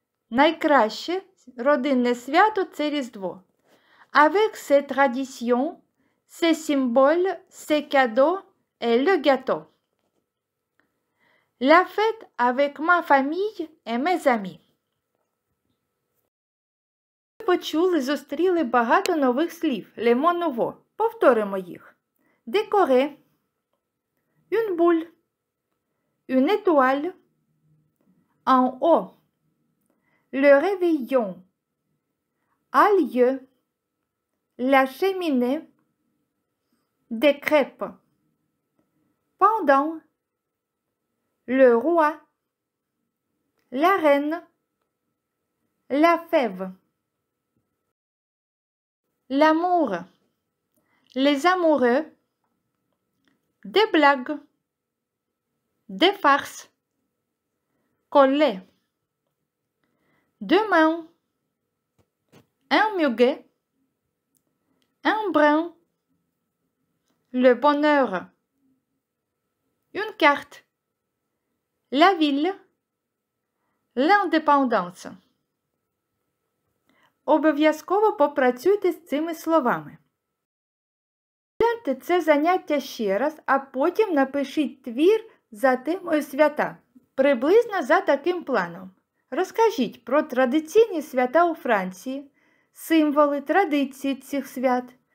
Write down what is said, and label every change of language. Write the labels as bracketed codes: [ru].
[uk] Найкраще родинне свято – це Різдво. [fr] Avec ses traditions, ses symboles, ses cadeaux et le gâteau. La fête avec ma famille et mes amis. [uk] Ви почули, зустріли багато нових слів. [fr] Le mot nouveau. [uk] Повторимо їх. [fr] Décorer, une boule, une étoile, en haut, le réveillon, a lieu, la cheminée, des crêpes, pendant, le roi, la reine, la fève, l'amour, les amoureux, des blagues, des farces, coller, demain, un muguet, un brin, le bonheur, une carte, la ville, l'indépendance. [uk] Обов'язково попрацюйте з цими словами. Гляньте це заняття ще раз, а потім напишіть твір за темою свята, приблизно за таким планом. Розкажіть про традиційні свята у Франції, символи, традиції цих свят.